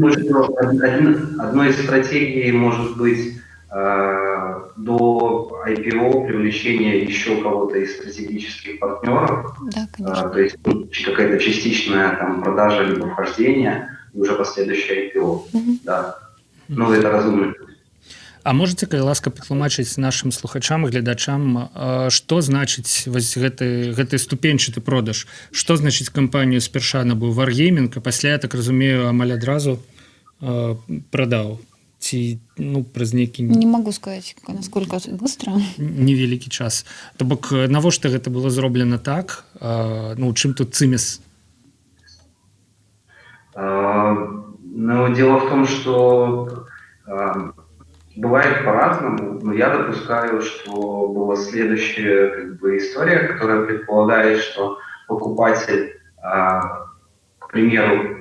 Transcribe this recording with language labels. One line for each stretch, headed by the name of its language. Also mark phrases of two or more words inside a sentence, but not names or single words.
Russian: думаю, что одной из стратегий может быть до IPO привлечение еще кого-то из стратегических партнеров, Да, конечно. то есть какая-то частичная там продажа либо вхождение и уже последующее IPO. Да. Ну, это разумно. А можете,
Belarusian: калі ласка, патлумачыць нашим слухачам і гледачам, што значыць вось гэты ступеньчаты продаж? Што значыць кампанію спярша набыў Wargaming, а пасля, я так разумею, амаль адразу прадаў? Ці, праз нейкі...
Russian: Не могу сказать, насколько быстро.
Belarusian: Невялікі час. То бок, навошта гэта было зроблена так? Чым тут цымес?
Russian: Дело в том, что бывает по-разному, но я допускаю, что была следующая история, которая предполагает, что покупатель, к примеру,